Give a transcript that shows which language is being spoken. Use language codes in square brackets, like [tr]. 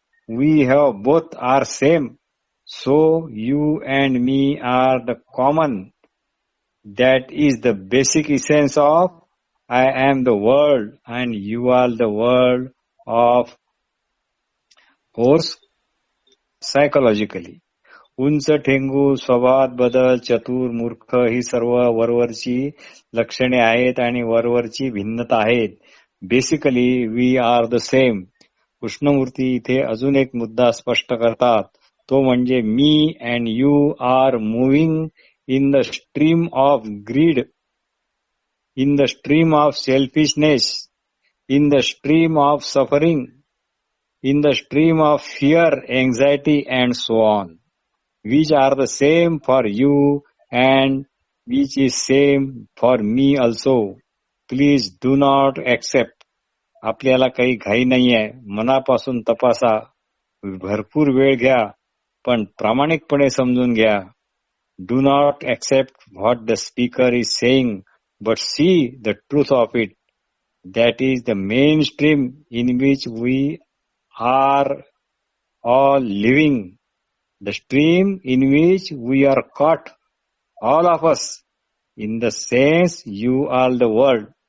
[en] We have both are same. So you and me are the common. That is the basic essence of I am the world and you are the world of course psychologically. [mr] उंच ठेंगू, स्वभावात बदल, चतुर, मूर्ख ही सर्व वरवरची लक्षणे आहेत आणि वरवरची भिन्नता आहेत. [en] Basically we are the same. [mr] Krishnamurthy इथे अजून एक मुद्दा स्पष्ट करतात. तो म्हणजे [en] मी and you are moving in the stream of greed, in the stream of selfishness, in the stream of suffering, in the stream of fear, anxiety and so on. Which are the same for you and which is same for me also. Please do not accept. [mr] आपल्याला काही घाई नाहीये. मनापासून तपासा. भरपूर वेळ घ्या. पण प्रामाणिकपणे समजून घ्या. [en] Do not accept what the speaker is saying, but see the truth of it. That is the mainstream in which we are all living, the stream in which we are caught, all of us, in the sense you are the world.